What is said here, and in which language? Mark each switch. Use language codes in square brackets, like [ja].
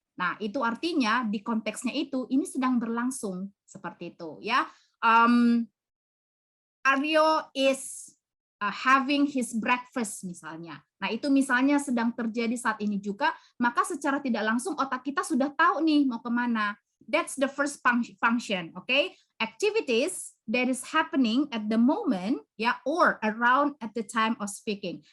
[id] Nah, itu artinya di konteksnya itu ini sedang berlangsung seperti itu ya. [en] Aryo is having his breakfast [id] misalnya. Nah, itu misalnya sedang terjadi saat ini juga, maka secara tidak langsung otak kita sudah tahu nih mau kemana. [en] That's the first function, okay? Activities that is happening at the moment, ya, or around at the time of speaking.